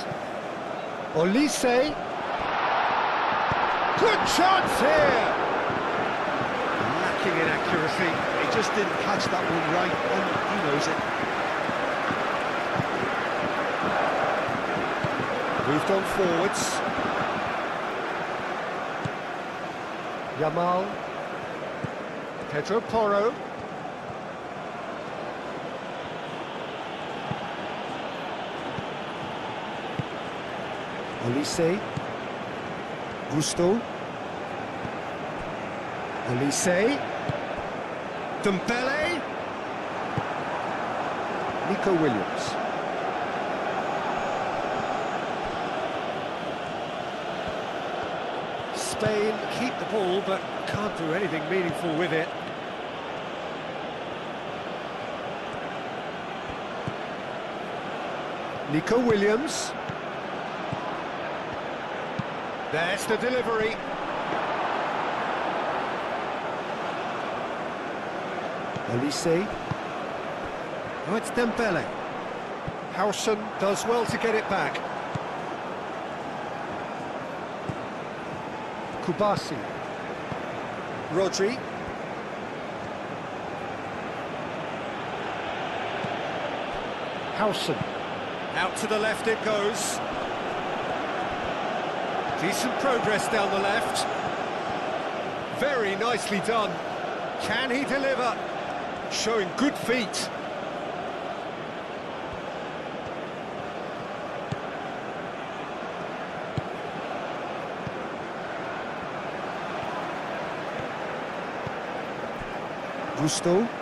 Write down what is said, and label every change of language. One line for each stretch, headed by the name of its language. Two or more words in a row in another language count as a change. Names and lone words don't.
English: Olise. Good chance here! Lacking in accuracy. He just didn't catch that one right, and he knows it. Moved on forwards. Yamal. Pedro Porro. Olise. Gusto. Olise. Dembele. Nico Williams. Spain keep the ball, but can't do anything meaningful with it. Nico Williams. There's the delivery. Olise. Oh, it's Dembele. Howson does well to get it back. Kubasi. Rodri. Howson. Out to the left it goes. Decent progress down the left. Very nicely done. Can he deliver? Showing good feet. Gusto.